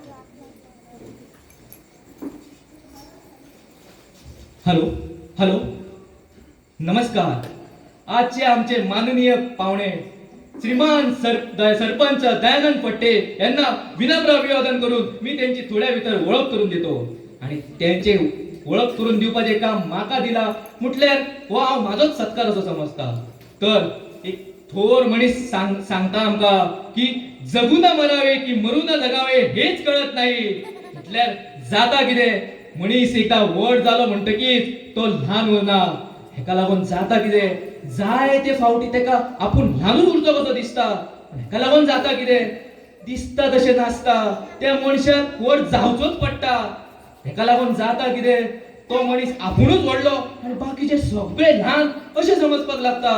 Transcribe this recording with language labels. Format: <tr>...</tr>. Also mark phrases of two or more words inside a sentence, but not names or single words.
<mr>हॅलो हॅलो नमस्कार. आजचे आमचे माननीय पाहुणे श्रीमान सरपंच दयानंद फडते यांना विनम्र अभिवादन करून मी त्यांची थोड्या भितर ओळख करून देतो.</mr> <kok>आणि त्यांचे ओळख करून दिवपाचे काम माका दिला म्हटल्यार हो हांव माझोच सत्कार असो समजता. तर एक थोर मनीस सांगता आमका की</kok> <mr>जगू न मरावे की मरू न जगावे हेच कळत नाही.</mr> <kok>म्हटल्यार जाता कितें, मनीस एकदा व्हड जालो म्हणटकीच तो ल्हान उरना. हेका लागून जाता कितें, जाय ते फावटी तेका आपूण ल्हानूच उरतो कसो दिसता. हेका लागून जाता कितें, दिसता तशें नासता. त्या मनशाक व्हड जावचोच पडटा. हेका लागून जाता कितें, तो मनीस आपुणूच व्हडलो आनी बाकीचे सगळे ल्हान अशें समजपाक लागता.</kok>